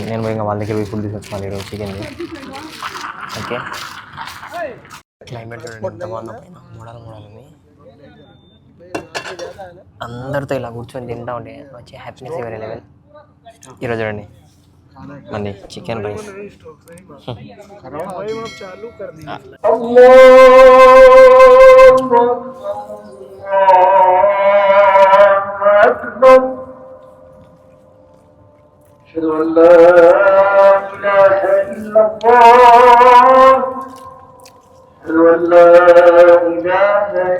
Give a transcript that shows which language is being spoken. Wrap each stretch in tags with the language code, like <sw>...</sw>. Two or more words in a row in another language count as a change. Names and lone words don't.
<te>నేను పోయి వాళ్ళ దగ్గర పోయి ఫుడ్ తీసుకొచ్చాను ఈరోజు చికెన్. ఓకే. క్లైమేట్ చూడండి ఎంత బాగుందో, పైన మూడాలని అందరితో ఇలా కూర్చొని తింటా ఉంటే వచ్చే హ్యాపీనెస్</te> <en>vere level.</en> <te>ఈరోజు చూడండి మంది</te> <en>chicken rice.</en> <ar>أشهد أن لا إله إلا الله أشهد أن لا إله</ar>